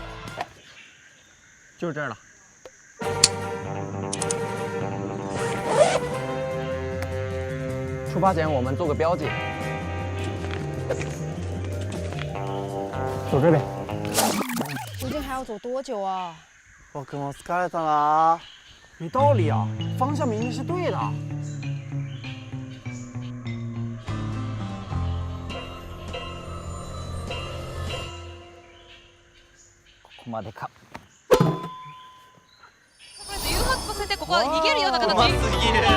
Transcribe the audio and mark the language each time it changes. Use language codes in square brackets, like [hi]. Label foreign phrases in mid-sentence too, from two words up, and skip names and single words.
[zh] 就是这儿了。出发前我们做个标记。走这边。究竟还要走多久啊？我跟我疲れた啦。没道理啊，方向明明是对的。 [ja] ここまでか。誘発させてここは逃げるような形。うますぎる。